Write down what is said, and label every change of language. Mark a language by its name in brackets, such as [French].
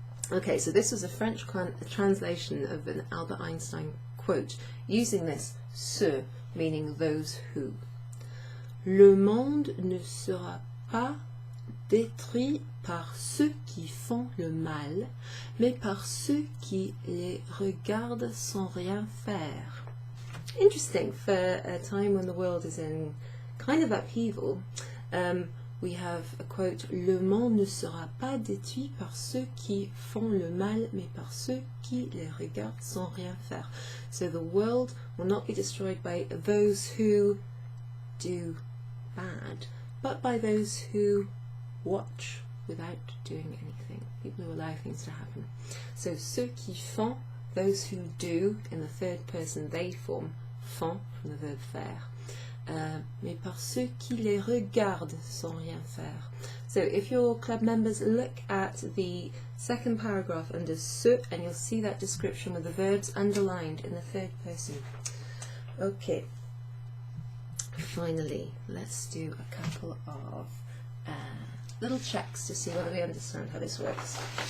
[English] Okay, so this was a French translation of an Albert Einstein quote using this ceux, meaning those who. [French] Le monde ne sera pas détruit par ceux qui font le mal, mais par ceux qui les regardent sans rien faire. [English] Interesting, for a time when the world is in kind of upheaval. We have a quote, [French] le monde ne sera pas détruit par ceux qui font le mal, mais par ceux qui les regardent sans rien faire. [English] So the world will not be destroyed by those who do bad, but by those who watch without doing anything. People who allow things to happen. So [French] ceux qui font, [English] those who do, in the third person they form, font from the verb faire. [French] Mais par ceux qui les regardent sans rien faire. [English] So if your club members look at the second paragraph under ceux, and you'll see that description with the verbs underlined in the third person. Okay. Finally, let's do a couple of little checks to see whether we understand how this works.